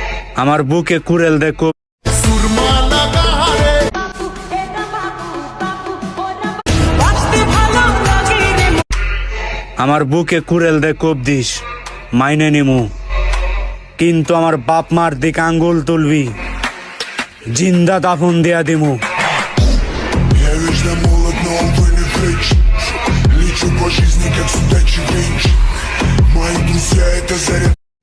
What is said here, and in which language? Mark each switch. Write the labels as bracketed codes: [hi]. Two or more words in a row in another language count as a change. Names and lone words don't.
[bn] আমার বুকে কুড়েল দে কোপ, আমার বুকে কুড়েল দে কোপ দিস, মাইনে নিমু, কিন্তু আমার বাপ মার দিক আঙ্গুল তুলবি, জিন্দা দাফন দিয়া দিমু। [ru] Я вечно молод, но увы не вечно. Лечу по жизни, как судачий венч. Мои друзья — это заряд.